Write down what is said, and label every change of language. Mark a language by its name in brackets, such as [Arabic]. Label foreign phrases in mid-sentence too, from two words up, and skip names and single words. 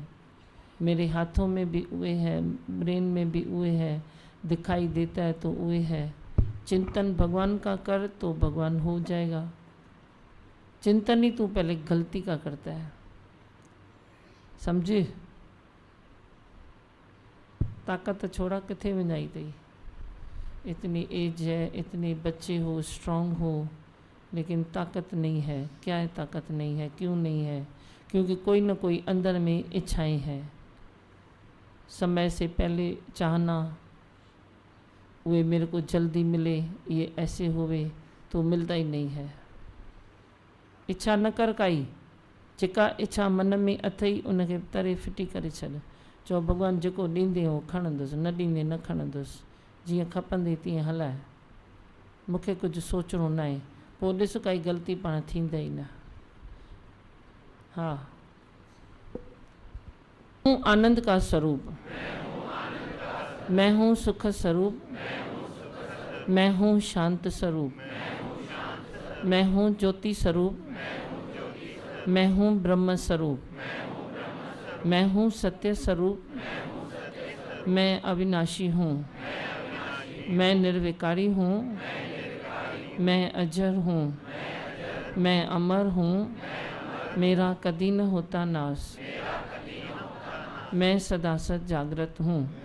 [Hindi] मेरे हाथों में भी उए है, ब्रेन में भी उए है, दिखाई देता है तो उए है। चिंतन भगवान का कर तो भगवान हो जाएगा। चिंतन ही तू पहले गलती का करता है, समझे? [Sindhi] ताकत छोड़ा किथे वञाई अथई। [Hindi] इतनी एज है, इतने बच्चे हो, स्ट्रांग हो, लेकिन ताकत नहीं है। क्या है ताकत नहीं है? क्यों नहीं है? क्योंकि कोई ना कोई अंदर में इच्छाएं हैं। समय से पहले चाहना, वे मेरे को जल्दी मिले, ये ऐसे होवे, तो मिलता ही नहीं है। [Sindhi] इच्छा न कर काई, जेका इच्छा मन में अथई उनखे तरे फिटी करे छॾ। चो भगवान जेको ॾींदे हो खणंदुसि, न ॾींदे न खणंदुसि, जीअं खपंदी तीअं हलाए। मूंखे कुझु सोचणो न आहे, पोइ ॾिस काई ग़लती पाण थींदे ई न। [Hindi] हाँ, हूँ आनंद का स्वरूप, मैं हूँ सुख स्वरूप, मैं हूँ शांत स्वरूप, मैं हूँ ज्योति स्वरूप, मैं हूँ ब्रह्म स्वरूप, मैं हूँ सत्य स्वरूप, मैं अविनाशी हूँ, मैं निर्विकारी हूँ, मैं अजर हूँ, मैं अमर हूँ, मेरा कदी न होता नाश, मैं सदा सत जागृत हूँ।